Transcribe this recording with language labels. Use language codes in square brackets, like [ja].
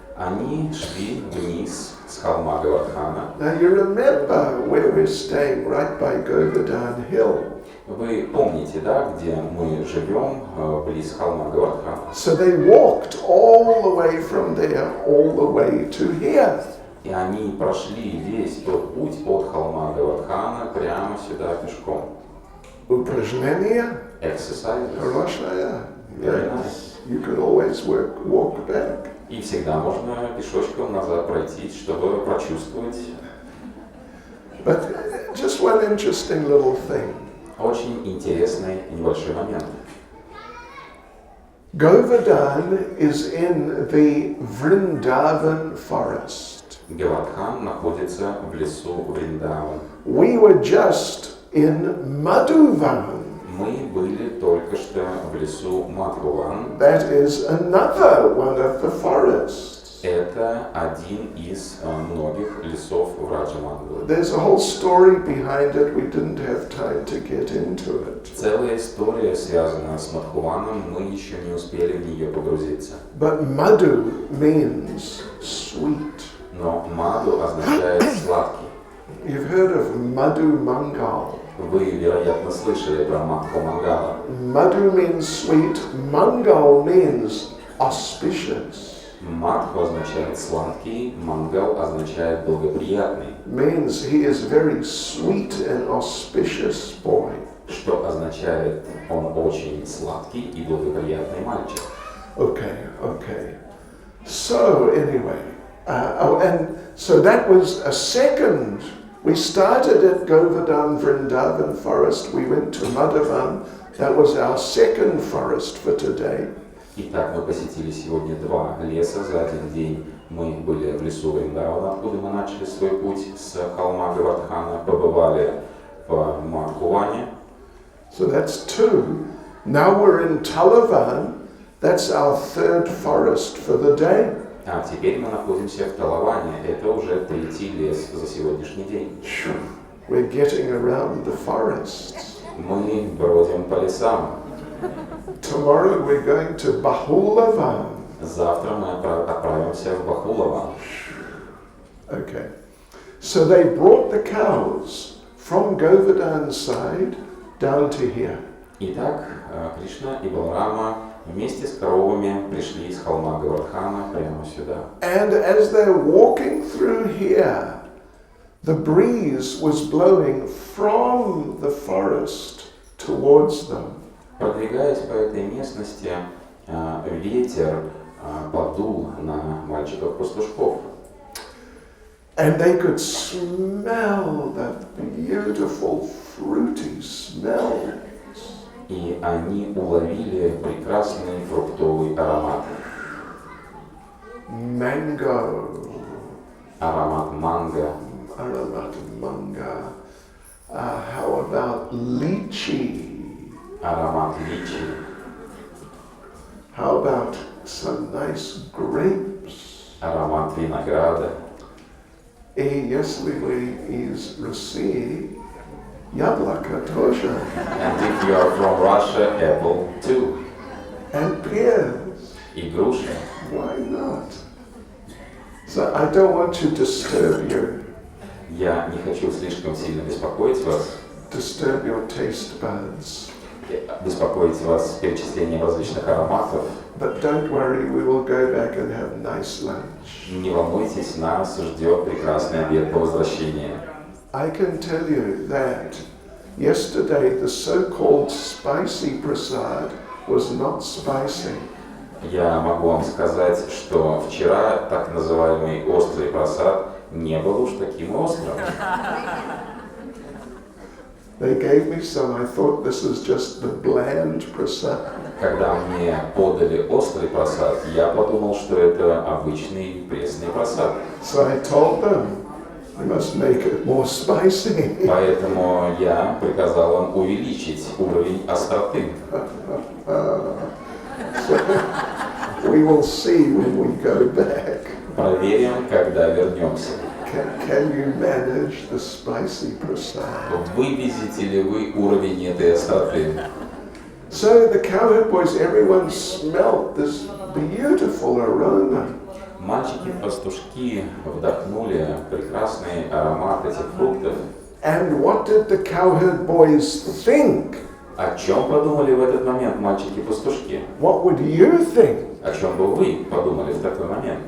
[ru] Они шли вниз с холма Гавардхана. [en] Now you remember where we're staying, right by Govardhan Hill. [ru] Вы помните, да, где мы живем, близ холма Гавардхана? [en] So they walked all the way from there, all the way to here. [ru] И они прошли весь тот путь от холма Гавардхана прямо сюда пешком. Упражнение? [en] Exercises. [ru] Хорошая. [en] Very nice. You can always walk back. [ru] И всегда можно пешочком назад пройти, чтобы прочувствовать. [en] But just one interesting little thing. [ru] Очень интересный небольшой момент. [en] Govardhan is in the Vrindavan forest. [ru] Гавардхан находится в лесу Вриндаван. [en] We were just in Madhuvan. [ru] Мы были только что в лесу Мадхуван. [en] That is another one of the forests. [ru] Это один из многих лесов Враджа Мандалы. [en] There's a whole story behind it. We didn't have time to get into it. [ru] Целая история связана с Мадхуваном, мы еще не успели в нее погрузиться. [en] But Madhu means sweet. [ru] Но Маду означает сладкий. [en] You've heard of Madhu Mangal. [ru] Вы, вероятно, слышали про Мадху Мангала. [en] Madhu means sweet. Mangal means auspicious. [ru] Мадху означает сладкий, Мангал означает благоприятный. [en] Means he is very sweet and auspicious boy. [ru] Что означает, он очень сладкий и благоприятный мальчик. [en] Okay. So anyway, and so that was a second. We started at Govardhan Vrindavan forest. We went to Madhavan. That was our second forest for today. [ru] Итак, мы посетили сегодня 2 леса за один день. Мы были в лесу Вриндавана, откуда мы начали свой путь с холма Гавардхана, побывали в Мадхуване. [en] So that's 2. Now we're in Talavan. That's our 3rd forest for the day. [ru] А теперь мы находимся в Талаване. Это уже 3-й лес за сегодняшний день. [en] We're getting around the forests. [ru] Мы бродим по лесам. [en] Tomorrow we're going to Bahulavan. [ru] Завтра мы отправимся в Бахулаван. [en] Okay. So they brought the cows from Govardhan's side down to here. [ru] Итак, Кришна и Баларама вместе с коровами пришли с холма Гавардхана прямо сюда. [en] And as they're walking through here, the breeze was blowing from the forest towards them. [ru] Продвигаясь по этой местности, ветер подул на мальчиков-пастушков. [en] And they could smell that beautiful fruity smell. [ru] И они уловили прекрасный фруктовый аромат. [en] Mango. [ru] Аромат манго. Aromat manga. [en] How about lychee? [ru] Аромат личи. [en] How about some nice grapes? [ru] Аромат винограда. И если вы из России, яблоко тоже. [en] And if you are from Russia, apple too. And pears. [ru] И груши. [en] Why not? So I don't want to disturb you. [ru] Я не хочу слишком сильно беспокоить вас. [en] Disturb your taste buds. [ru] Беспокоить вас с перечислением различных ароматов. [en] But don't worry, we will go back and have nice lunch. [ru] Не волнуйтесь, нас ждет прекрасный обед по возвращении. [en] I can tell you that yesterday the so-called spicy prasad was not spicy. [ru] Я могу вам сказать, что вчера так называемый острый прасад не был уж таким острым. [en] They gave me some. I thought this was just the bland prasad. [ru] Когда мне подали острый прасад, я подумал, что это обычный пресный прасад. [en] So I told them, you must make it more spicy. [ru] Поэтому я приказал им увеличить уровень остроты. [en] We will see when we go back. [ru] Проверим, когда вернемся. [en] Can you manage the spicy prasad? [ru] Вывезете ли вы уровень этой остроты? [en] So the cowherd boys, everyone smelled this beautiful aroma. [ru] Мальчики-пастушки вдохнули прекрасный аромат этих фруктов. [en] And what did the cowherd boys think? [ru] О чем подумали в этот момент мальчики-пастушки? [en] What would you think? [ru] О чем бы вы подумали в такой момент?